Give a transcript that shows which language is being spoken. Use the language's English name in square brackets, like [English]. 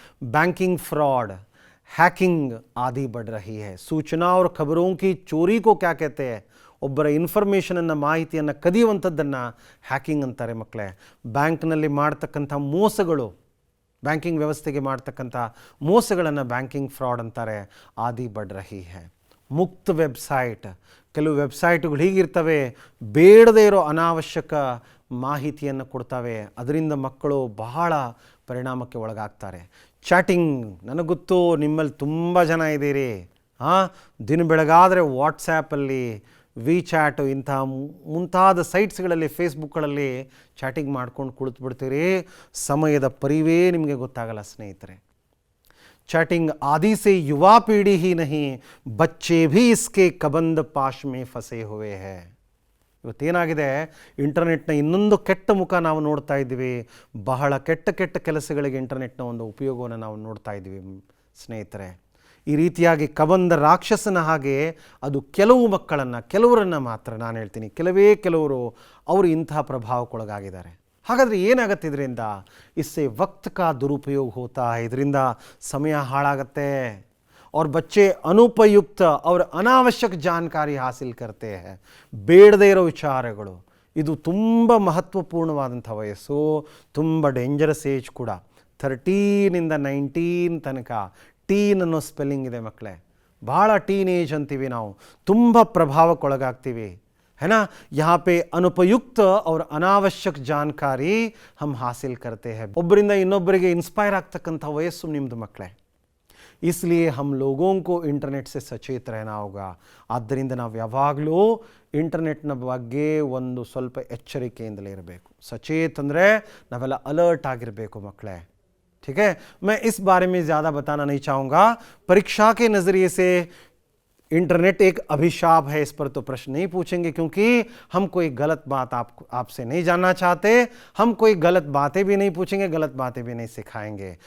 [Hindi] Banking fraud, hacking आदि बढ़ रही है. सूचना और खबरों की चोरी को क्या कहते हैं? [Kannada] ಒಬ್ಬರ ಇನ್ಫಾರ್ಮೇಷನನ್ನು, ಮಾಹಿತಿಯನ್ನು ಕದಿಯುವಂಥದ್ದನ್ನು ಹ್ಯಾಕಿಂಗ್ ಅಂತಾರೆ ಮಕ್ಕಳೇ. ಬ್ಯಾಂಕ್ನಲ್ಲಿ ಮಾಡ್ತಕ್ಕಂಥ ಮೋಸಗಳು, ಬ್ಯಾಂಕಿಂಗ್ ವ್ಯವಸ್ಥೆಗೆ ಮಾಡ್ತಕ್ಕಂಥ ಮೋಸಗಳನ್ನು ಬ್ಯಾಂಕಿಂಗ್ ಫ್ರಾಡ್ ಅಂತಾರೆ. [Hindi] ಆದಿ ಬಡ್ ರಹಿ ಹೈ. [Kannada] ಮುಕ್ತ ವೆಬ್ಸೈಟ್, ಕೆಲವು ವೆಬ್ಸೈಟ್ಗಳು ಹೀಗಿರ್ತವೆ, ಬೇಡದೇ ಇರೋ ಅನಾವಶ್ಯಕ ಮಾಹಿತಿಯನ್ನು ಕೊಡ್ತವೆ. ಅದರಿಂದ ಮಕ್ಕಳು ಬಹಳ ಪರಿಣಾಮಕ್ಕೆ ಒಳಗಾಗ್ತಾರೆ. ಚಾಟಿಂಗ್, ನನಗೆ ಗೊತ್ತು ನಿಮ್ಮಲ್ಲಿ ತುಂಬ ಜನ ಇದ್ದೀರಿ, ದಿನ ಬೆಳಗಾದರೆ ವಾಟ್ಸ್ಯಾಪಲ್ಲಿ, ವಿ ಚಾಟು ಇಂಥ ಮುಂತಾದ ಸೈಟ್ಸ್ಗಳಲ್ಲಿ, ಫೇಸ್ಬುಕ್ಗಳಲ್ಲಿ ಚಾಟಿಂಗ್ ಮಾಡ್ಕೊಂಡು ಕುಳಿತುಬಿಡ್ತೀರಿ. ಸಮಯದ ಪರಿವೇ ನಿಮಗೆ ಗೊತ್ತಾಗಲ್ಲ ಸ್ನೇಹಿತರೆ. [Hindi] चैटिंग आदि से युवा पीढ़ी ही नहीं, बच्चे भी इसके कबंद पाश में फंसे हुए हैं. [Kannada] ಇವತ್ತೇನಾಗಿದೆ, ಇಂಟರ್ನೆಟ್ನ ಇನ್ನೊಂದು ಕೆಟ್ಟ ಮುಖ ನಾವು ನೋಡ್ತಾ ಇದ್ದೀವಿ. ಬಹಳ ಕೆಟ್ಟ ಕೆಟ್ಟ ಕೆಲಸಗಳಿಗೆ ಇಂಟರ್ನೆಟ್ನ ಒಂದು ಉಪಯೋಗವನ್ನು ನಾವು ನೋಡ್ತಾ ಇದ್ದೀವಿ ಸ್ನೇಹಿತರೆ. ಈ ರೀತಿಯಾಗಿ ಕಬಂದ ರಾಕ್ಷಸನ ಹಾಗೆ ಅದು ಕೆಲವು ಮಕ್ಕಳನ್ನು, ಕೆಲವರನ್ನು ಮಾತ್ರ, ನಾನು ಹೇಳ್ತೀನಿ ಕೆಲವರು ಅವರು ಇಂತಹ ಪ್ರಭಾವಕ್ಕೊಳಗಾಗಿದ್ದಾರೆ. ಹಾಗಾದರೆ ಏನಾಗುತ್ತೆ ಇದರಿಂದ? [Hindi] ಇಸ್ಸೆ ವಕ್ತ್ ಕಾ ದುರುಪಯೋಗ ಹೋತಾ ಹೈ, [Kannada] ಇದರಿಂದ ಸಮಯ ಹಾಳಾಗತ್ತೆ. [Hindi] और बच्चे अनुपयुक्त और अनावश्यक जानकारी हासिल करते हैं. [Kannada] ಬೇಡದೇ ಇರೋ ವಿಚಾರಗಳು, ಇದು ತುಂಬ ಮಹತ್ವಪೂರ್ಣವಾದಂಥ ವಯಸ್ಸು, ತುಂಬ ಡೇಂಜರಸ್ ಏಜ್ ಕೂಡ. 13 ಇಂದ 19 ತನಕ. ಟೀನ್ ಅನ್ನೋ ಸ್ಪೆಲ್ಲಿಂಗ್ ಇದೆ ಮಕ್ಕಳೇ. ಭಾಳ ಟೀನ್ ಏಜ್ ಅಂತೀವಿ ನಾವು, ತುಂಬ ಪ್ರಭಾವಕ್ಕೊಳಗಾಗ್ತೀವಿ, [Hindi] है ना. यहाँ पे अनुपयुक्त और अनावश्यक जानकारी हम हासिल करते हैं. [Kannada] ಒಬ್ಬರಿಂದ ಇನ್ನೊಬ್ಬರಿಗೆ ಇನ್ಸ್ಪೈರ್ ಆಗ್ತಕ್ಕಂಥ ವಯಸ್ಸು ನಿಮ್ಮದು ಮಕ್ಕಳೇ. [Hindi] इसलिए हम लोगों को इंटरनेट से सचेत रहना होगा. [Kannada] ಆದ್ದರಿಂದ ನಾವು ಯಾವಾಗಲೂ ಇಂಟರ್ನೆಟ್ನ ಬಗ್ಗೆ ಒಂದು ಸ್ವಲ್ಪ ಎಚ್ಚರಿಕೆಯಿಂದಲೇ ಇರಬೇಕು. ಸಚೇತ್ ಅಂದರೆ ನಾವೆಲ್ಲ ಅಲರ್ಟ್ ಆಗಿರಬೇಕು ಮಕ್ಕಳೇ. [Hindi] ठीक है, मैं इस बारे में ज़्यादा बताना नहीं चाहूँगा. परीक्षा के नज़रिए से इंटरनेट एक अभिशाप है, इस पर तो प्रश्न नहीं पूछेंगे, क्योंकि हम कोई गलत बात आपसे नहीं जानना चाहते. हम कोई गलत बातें भी नहीं पूछेंगे, गलत बातें भी नहीं सिखाएंगे.